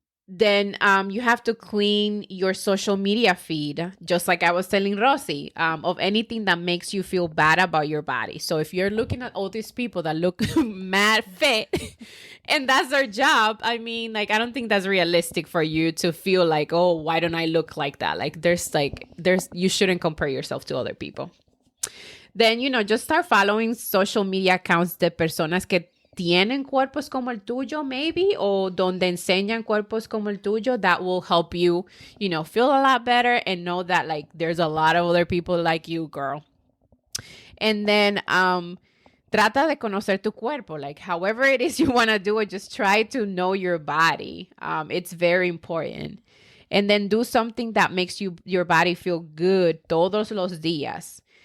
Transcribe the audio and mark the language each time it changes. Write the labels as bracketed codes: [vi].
[en] Then you have to clean your social media feed, just like I was telling Rosie, of anything that makes you feel bad about your body. So if you're looking at all these people that look mad fit and that's their job, I mean, like, I don't think that's realistic for you to feel like, oh, why don't I look like that? Like, you shouldn't compare yourself to other people. Then, just start following social media accounts [es] de personas que tienen cuerpos como el tuyo, [en] maybe, [es] o donde enseñan cuerpos como el tuyo. [en] That will help you, feel a lot better and know that, like, there's a lot of other people like you, girl. And then, [es] trata de conocer tu cuerpo. [en] Like, however it is you want to do it, just try to know your body. It's very important. And then do something that makes your body feel good [es] todos los días.